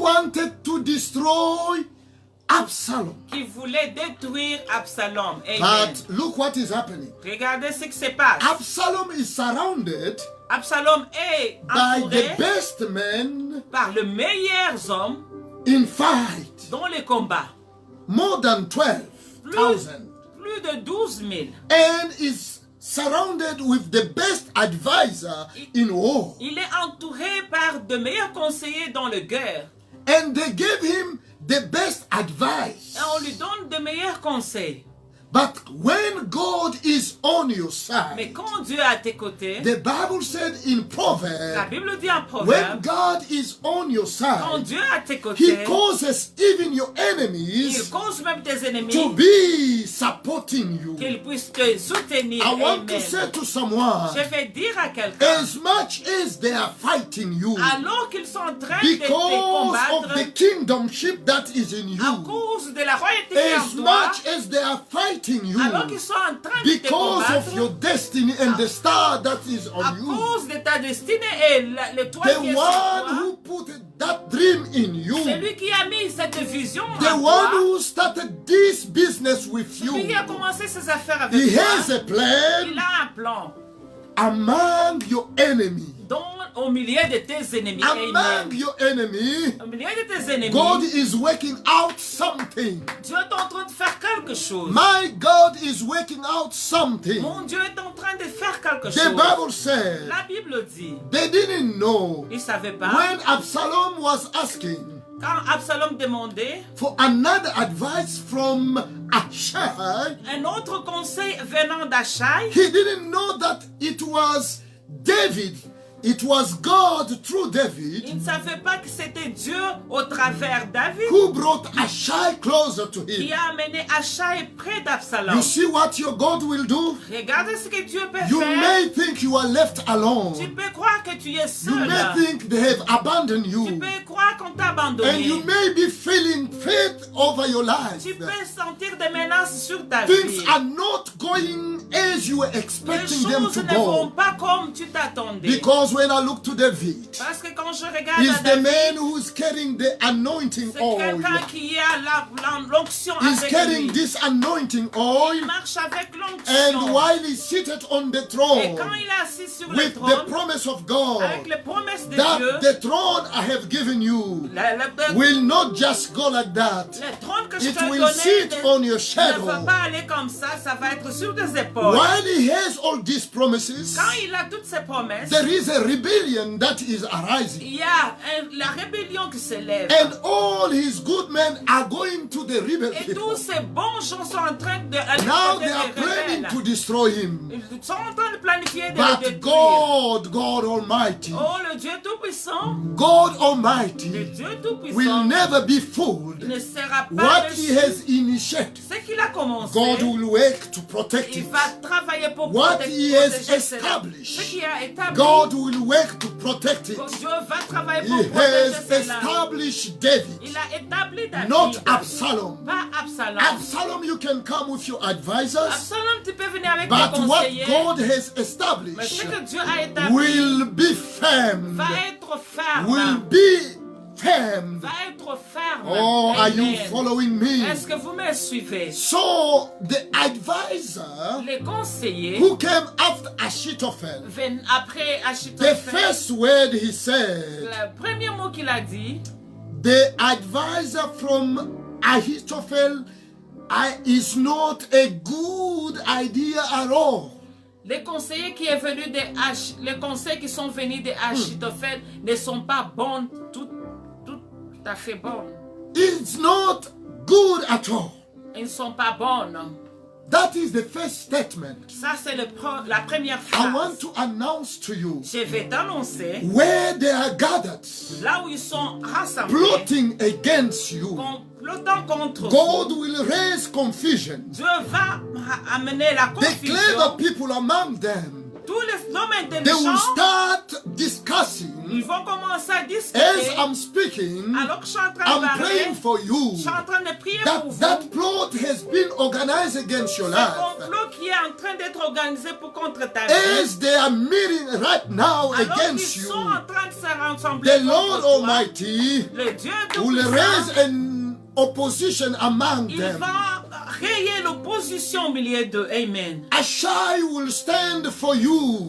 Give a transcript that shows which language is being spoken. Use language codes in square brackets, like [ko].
[en] wanted to destroy Absalom. [fr] qui voulait détruire Absalom. Amen. [en] But look what is happening. [fr] Regardez ce qui se passe. [en] Absalom is surrounded [fr] Absalom est [en] by [fr] entouré [en] the best men [fr] par le meilleur homme [en] in fight, [fr] dans les combats. [en] more than 12,000, [fr] Plus de 12 000. [en] and is surrounded with the best advisor in war. [fr] Il est entouré par de meilleurs conseillers dans le guerre. [en] And they gave him the best advice. [fr] Et on lui donne de meilleurs conseils. [en] But when God is on your [fr] Mais [en] side, [fr] quand Dieu est à tes côtés, [en] the Bible said in [fr] la [en] Proverbs, [fr] Bible dit en [en] when [fr] Proverbe, [en] God is on your [fr] quand [en] side, [fr] Dieu est à tes [en] He [fr] côtés, [en] causes even your [fr] il [en] enemies [fr] cause même tes [en] to [fr] ennemis [en] be supporting you. [fr] qu'ils puissent te soutenir. [en] I want to Amen. say to someone, [fr] Je vais dire à quelqu'un, [en] as much as they are fighting you, [fr] alors qu'ils sont en train de te [en] because of [fr] combattre, [en] the kingdomship that is in [fr] à [en] you, [fr] cause de la royauté qui est en [en] as [fr] toi, [en] much as they are fighting you, [fr] alors qu'ils sont en train de te [en] because of your [fr] combattre, [en] destiny and the star that is [fr] à [en] on you, [fr] cause de ta destinée et le toit [en] the [fr] qui est sur [en] one [fr] toi, [en] who put that dream in you, [fr] c'est lui qui a mis cette vision [en] the [fr] en [en] one [fr] toi, [en] who started this business with [fr] lui qui [en] you, [fr] a commencé ses affaires avec [en] he [fr] toi, [en] has a [fr] il [en] plan [fr] a un plan [en] among your enemy. [fr] au milieu de tes ennemis. [en] Among Amen. your enemy, [fr] Au milieu de tes ennemis, [en] God is working out something. [fr] Dieu est en train de faire quelque chose. [en] My God is working out something. [fr] Mon Dieu est en train de faire quelque [en] The [fr] chose. [en] Bible said [fr] La Bible dit, [en] they didn't know [fr] il ne savait pas. [en] when Absalom was asking [fr] Quand Absalom demandait [en] for another advice from Ashai, [fr] un autre conseil venant d'Achai, [en] he didn't know that it was David. It was God through David [fr] il ne savait pas que c'était Dieu au travers David [en] who brought Ashai closer to [fr] qui [en] him. [fr] a amené Achai près d'Absalom. [en] You see what your God will do? [fr] Regarde ce que Dieu peut [en] You [fr] faire. [en] may think you are left [fr] Tu [en] alone. [fr] peux croire que tu es [en] You [fr] seul. [en] may think they have abandoned [fr] Tu [en] you. [fr] peux croire crois qu'on t'a [en] And [fr] abandonné. [en] you may be feeling faith over your life. [fr] Tu peux sentir des menaces sur ta [en] Things [fr] vie. [en] are not going as you were [fr] Les [en] expecting them [fr] choses [en] to [fr] ne vont [en] go. [fr] pas comme tu t'attendais. [en] Because when I look to David, [fr] Parce que quand je regarde [en] he's [fr] à [en] the [fr] David, [en] man who's carrying the anointing [fr] c'est [en] oil. [fr] quelqu'un qui a l'onction [en] He's [fr] avec [en] carrying [fr] lui. [en] this anointing [fr] Il [en] oil. [fr] marche avec [en] And [fr] l'onction. [en] while he's seated on the [fr] Et [en] throne [fr] quand il est assis sur le [en] with the [fr] trône, [en] promise of God, [fr] avec les promesses de [en] that [fr] Dieu, [en] the throne I have given you [fr] le [en] will not just go like that. [fr] trône que je [en] It will [fr] donné [en] sit on your [fr] ne [en] shadow. [fr] va pas aller comme ça va être sur des épaules. [en] While he has all these promises, [fr] Quand il a toutes ces promesses, [en] there is a rebellion that is arising. [fr] il y a la rébellion qui s'élève. [en] And all his good men are going to the rebel [fr] Et [en] people. [fr] tous ces bons gens sont en train de aller [en] Now [fr] contre [en] they are [fr] les [en] planning to [fr] rebelles. [en] destroy him. [fr] Ils sont en train de planifier de le [en] But [fr] détruire. [en] God Almighty, [fr] Oh, le Dieu Tout-Puissant, [en] God [fr] le [en] Almighty [fr] Dieu [en] will [fr] Tout-Puissant [en] never be [fr] il [en] fooled. [fr] ne sera pas [en] What he [fr] déçu. [en] has initiated, [fr] Ce qu'il a commencé, [en] God will work to protect [fr] il [en] it. [fr] va travailler pour [en] What [fr] protéger [en] he has [fr] protéger cela. [en] established, [fr] Ce qu'il a établi, [en] God will work to protect it. [fr] Dieu va travailler [en] He [fr] pour protéger [en] has [fr] cela. [en] established David, [fr] Il a établi David, [en] not Absalom. [fr] pas Absalom. [en] Absalom, you can come with your advisors, [fr] Absalom, tu peux venir avec tes [en] but what [fr] conseillers, [en] God has [fr] mais ce [en] established [fr] que Dieu a établi [en] will be firm. [fr] va être ferme. [en] Will be firm. [fr] Va être ferme. [en] Oh, are you Amen. following me? [fr] Est-ce que vous me suivez? [en] So the advisor [fr] Les conseillers [en] who came after Ahithophel, [fr] viennent après [en] the [fr] Achitophel. [en] first word he said, [fr] Le premier mot qu'il a dit, [en] the advisor from Ahithophel is not a good idea at all. [fr] les conseillers qui est venu de les conseils qui sont venus de Achitophel ne sont pas bons, tout à fait bons. [en] It's not good at all. [fr] Ils ne sont pas bonnes. [en] That is the first statement. [fr] Ça, c'est la première [en] I want [fr] phrase. [en] to announce to you [fr] Je vais t'annoncer [en] where they are gathered, [fr] là où ils sont rassemblés, [en] plotting against you. [fr] complotant contre [en] God [fr] vous. [en] will raise confusion. [fr] Dieu va amener la [en] The clever [fr] confusion. [en] people among them, [fr] Tous les hommes [en] they will [fr] intelligents, [en] start discussing. [fr] ils vont commencer à [en] As [fr] discuter. [en] I'm speaking, [fr] Alors que je suis en train de [en] I'm [fr] parler, [en] praying for you. [fr] je suis en train de prier pour vous. [en] That plot has been organized against your [fr] Ce [en] life. [fr] complot qui est en train d'être organisé pour contre ta vie. [en] As they are meeting right now [fr] Alors [en] against [fr] qu'ils [en] you, [fr] sont en train de se rassembler [en] the [fr] contre [en] Lord [fr] toi, [en] Almighty [fr] le Dieu [en] will [fr] Tout-Puissant, [en] raise an opposition among [fr] il [en] them. [fr] va rayer l'opposition au milieu d'eux. Amen. [en] Ashai will stand for you.